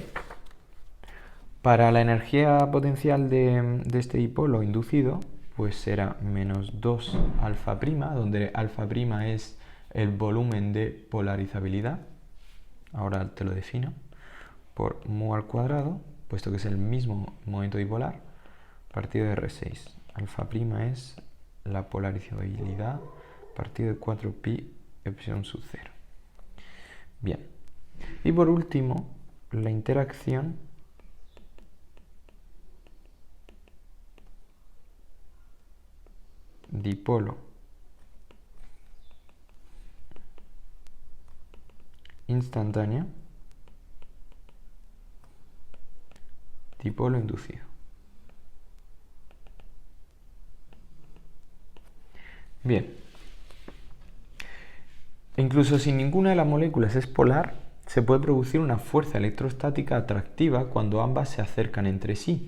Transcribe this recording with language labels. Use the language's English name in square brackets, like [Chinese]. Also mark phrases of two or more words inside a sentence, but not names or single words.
[Spanish] Para la energía potencial de este dipolo inducido, pues será menos 2 alfa prima, donde alfa prima es el volumen de polarizabilidad, ahora te lo defino, por mu al cuadrado, puesto que es el mismo momento dipolar, partido de R6. Alfa prima es la polarizabilidad partido de 4pi epsilon sub 0. Bien. Y por último, la interacción dipolo instantánea, dipolo inducido. Bien. Incluso si ninguna de las moléculas es polar, se puede producir una fuerza electrostática atractiva cuando ambas se acercan entre sí.